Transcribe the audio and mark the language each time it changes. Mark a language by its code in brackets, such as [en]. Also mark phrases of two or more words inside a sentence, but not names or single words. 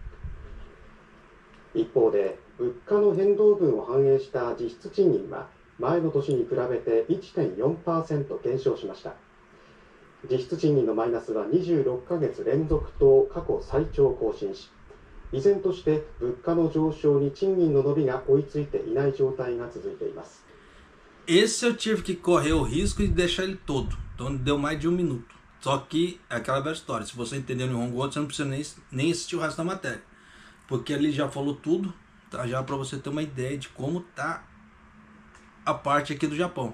[ja] 一方で、物価の変動分を反映した実質賃金は前の年に比べて 1.4% 減少しました。実質賃金のマイナスは26ヶ月連続と過去最長を更新し、依然として物価の上昇に賃金の伸びが追いついていない状態が続いています。 [pt] Esse eu tive que correr o risco de deixar ele todo. Então deu mais de 1 minuto. Só que é aquela velha história. Se você entender o Nihongo, você não precisa nem assistir o resto da matéria. Porque ali já falou tudo, tá? Já para você ter uma ideia de como tá a parte aqui do Japão.